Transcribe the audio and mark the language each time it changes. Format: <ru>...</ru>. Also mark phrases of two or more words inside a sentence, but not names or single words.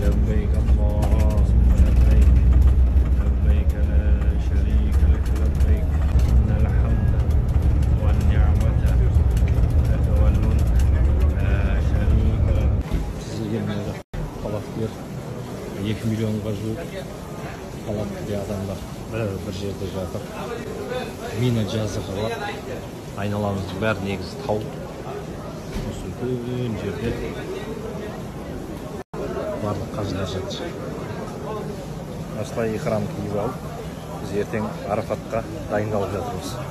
<ar>لبيك اللهم لبيك لبيك لا شريك لك لبيك إن الحمد والنعمة لك والملك لا شريك لك.</ar> <kk>Sizlerle halak bir 2 milyonga жуық халатты адамдар bir жерде жатыр. Мина жазығы бар. Айналамыздың бәрі негізі тау. Осы үлкен жерде барлық қажылар жатыр. Осылай ихрам киіп алып, біз ертең Арафатқа дайындалып жатырмыз.</kk>